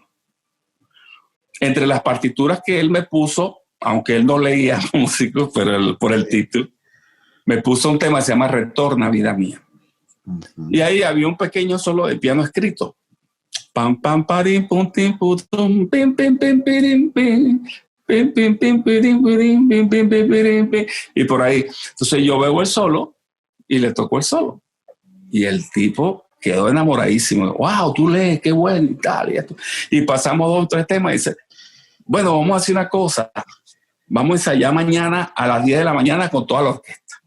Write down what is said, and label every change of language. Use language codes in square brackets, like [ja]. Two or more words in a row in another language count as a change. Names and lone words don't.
[es] Entre las partituras que él me puso, aunque él no leía músicos, pero por el título, me puso un tema que se llama Retorna, vida mía. Uh-huh. Y ahí había un pequeño solo de piano escrito. Pam, pam, parim, pum, tim, putum, pim, pim, pim, pirim, pim, pim, pim, pim, pirim, pirim, pim, pim, pim, pirim, pim. Y por ahí. Entonces yo veo el solo y le tocó el solo. Y el tipo quedó enamoradísimo. Wow, tú lees, qué bueno y tal. Y pasamos 2 o 3 temas y dice, bueno, vamos a hacer una cosa. Vamos a ensayar mañana a las 10 de la mañana con toda la orquesta.